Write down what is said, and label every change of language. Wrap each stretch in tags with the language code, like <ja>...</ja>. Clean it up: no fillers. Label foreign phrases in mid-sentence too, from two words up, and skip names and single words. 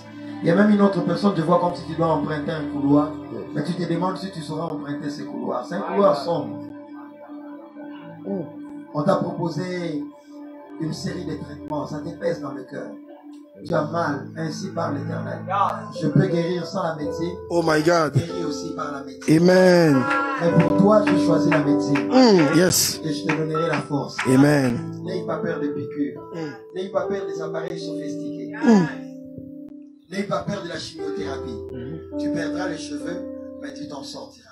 <fr>Il y a même une autre personne, tu vois comme si tu dois emprunter un couloir. Mais tu te demandes si tu sauras emprunter ces couloirs. C'est un couloir sombre. On t'a proposé une série de traitements. Ça te pèse dans le cœur. Tu as mal, ainsi par l'Éternel. Je peux guérir sans la médecine.</fr> <en>Oh my God.</en> <fr>Guérir aussi par la médecine. Amen. Mais pour toi, je choisis la médecine. Yes. Et je te donnerai la force. Amen. N'aie pas peur de piqûres. N'aie pas peur des appareils sophistiqués. N'aie pas peur de la chimiothérapie. Tu perdras les cheveux, mais tu t'en sortiras.</fr>